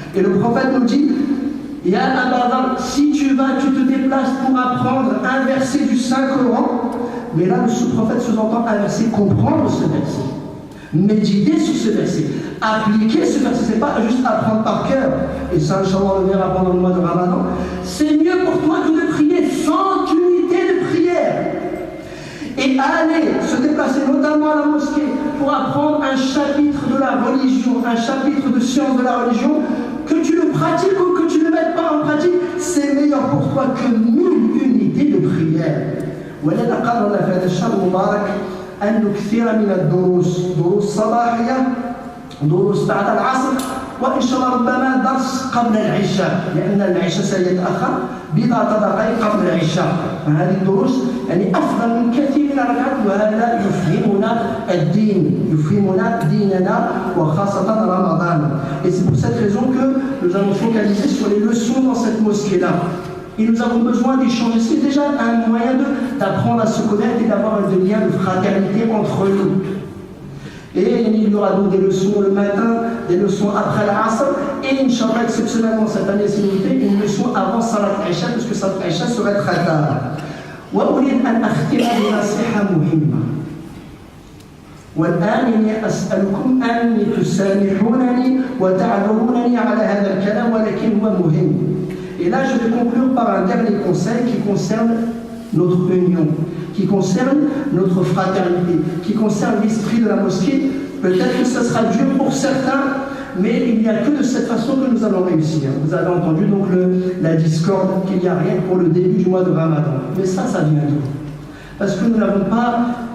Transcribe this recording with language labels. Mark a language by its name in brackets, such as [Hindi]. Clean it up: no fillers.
[French] Et le prophète nous dit, Ya Abadar, si tu te déplaces pour apprendre un verset du Saint-Coran, mais là le sous-prophète sous-entend un verset, comprendre ce verset, méditer sur ce verset, appliquer ce verset, c'est pas juste apprendre par cœur, et ça, Inch'Allah, on le verra pendant le mois de Ramadan, c'est mieux pour toi que de prier sans unité de prière. Et aller se déplacer notamment à la mosquée pour apprendre un chapitre de la religion, un chapitre de science de la religion, que tu le pratiques ou que tu ne le mettes pas en pratique, c'est meilleur pour toi que 1000 unités de prière. [Arabic] ولذا قررنا في هذا الشهر المبارك أن نكثر من الدروس، دروس صباحية، دروس بعد العصر، وإن شاء الله ربما درس قبل العشاء، لأن العشاء سيتأخر بضعة دقائق قبل العشاء. هذه الدروس يعني أفضل من كثير من الركعات وهذا يفهمنا الدين، يفهمنا ديننا وخاصة رمضان. [French] Et c'est pour cette raison que nous allons focaliser sur les leçons dans cette mosquée-là. Et nous avons besoin d'échanger. C'est déjà un moyen d'apprendre à se connaître et d'avoir des liens de fraternité entre nous. Et il y aura donc des leçons le matin, des leçons après l'Asr, et Inch'Allah, exceptionnellement cette année, s'il vous plaît, une leçon avant Salat Isha, parce que Salat Isha serait très tard. [Arabic] وأريد أن أختم بنصيحة مهمة. والآن إني أسألكم أن تسامحونني وتعذرونني على هذا الكلام ولكن هو مهم. [French] Et là, je vais conclure par un dernier conseil qui concerne notre union, qui concerne notre fraternité, qui concerne l'esprit de la mosquée. Peut-être que ce sera dur pour certains, mais il n'y a que de cette façon que nous allons réussir. Vous avez entendu donc la discorde, qu'il n'y a rien pour le début du mois de Ramadan. Mais ça vient d'où? Parce que nous n'avons pas